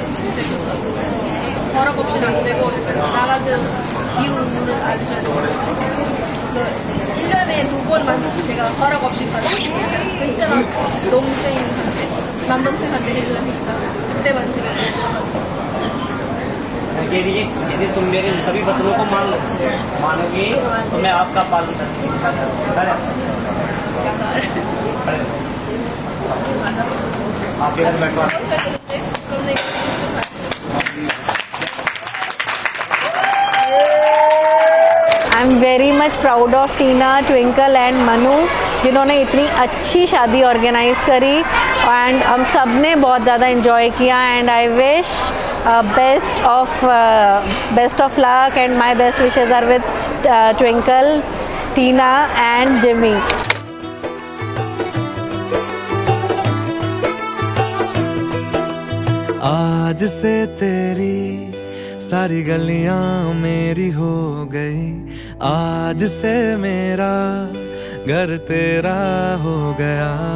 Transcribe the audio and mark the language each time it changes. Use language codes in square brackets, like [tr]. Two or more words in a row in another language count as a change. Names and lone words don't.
[ko] 그래서 허락 없이는 안 되고 나가는 이유는 알려줘야 되고. 1년에 2번만 제가 허락 없이 가졌어요. 그 있잖아, 남동생한테 해주는 행사, 그때만 제가 가졌었어. [hi] यदि तुम मेरे सभी वचनों को मानोगी तो मैं आपका पालन करूंगी। आप इधर बैठो। [en] I am very much proud of Tina, Twinkle and Manu, [hi] जिन्होंने इतनी अच्छी शादी ऑर्गेनाइज करी, एंड हम सब ने बहुत ज़्यादा इन्जॉय किया। [en] and I wish best of luck, and my best wishes are with Twinkle, Tina and Jimmy. [hi] आज से तेरी सारी गलियां मेरी हो गई, आज से मेरा घर तेरा हो गया।